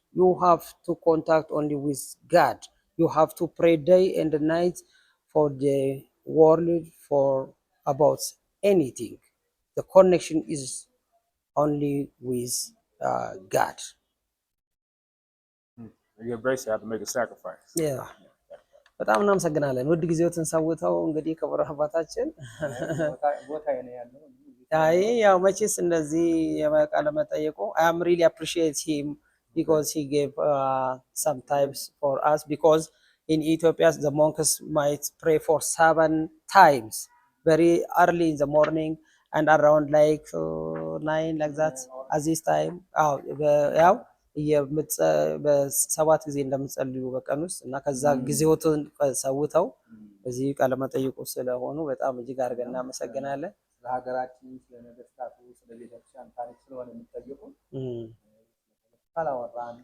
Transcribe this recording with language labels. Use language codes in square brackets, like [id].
[en] You have to contact only with God. You have to pray day and night for the world, for about anything. The connection is only with God. Your grace, you have to make a sacrifice. Yeah. [am] በጣም እናመሰግናለን። ውድ ጊዜዎትን ሰውተው እንግዲህ ክቡር አባታችን ቦታ ነው ያለው። አይ ያው መቼስ እንደዚህ የቃለ መጠየቁ [en] I am really appreciate him because he gave sometimes for us, because in Ethiopia the monks might pray for 7 times very early in the morning and around like 9 like that at this time. [am] ያው በሰባት ጊዜ እንደምጸልዩ በቀን ውስጥ እና ከዛ ጊዜዎትን ሰውተው እዚህ ቃለ መጠይቁ ስለሆኑ በጣም እጅግ አድርገን እናመሰግናለን። ለሀገራችን ስለነገስታቱ ስለቤተክርስቲያን ታሪክ ስለሆነ የሚጠየቁ ካላወራን